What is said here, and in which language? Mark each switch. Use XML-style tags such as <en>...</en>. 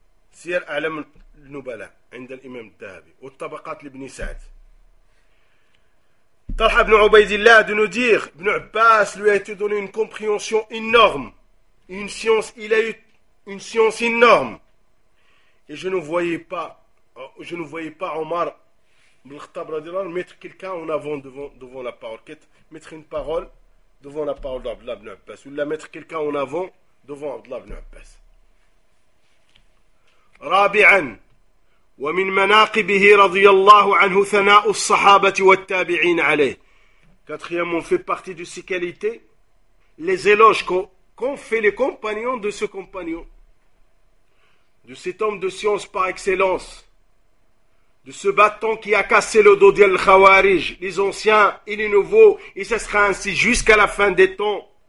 <ar>Sir a'lam النبلاء عند الإمام الذهبي والطبقات لابن سعد.</ar> <fr>طلحة بن عبيد الله de nous dire ابن عباس lui a été donné une compréhension énorme, une science, il a eu une science énorme. Et je ne voyais pas Omar ibn Khattab radiallahu anhu mettre quelqu'un en avant devant la parole, mettre une parole devant la parole d'Abdullah ibn Abbas, ou la mettre quelqu'un en avant devant Abdullah ibn Abbas.</fr> <ar>رابعا ومن مناقبه رضي الله عنه ثناء الصحابة والتابعين عليه.</ar> <fr>Quatrièmement, fait partie de ses qualités, les éloges qu'ont fait les compagnons de ce compagnon, de cet homme de science par excellence, de ce bâton qui a cassé le dos des Khawarij, les anciens et les nouveaux, et ce sera ainsi jusqu'à la fin des temps.</fr>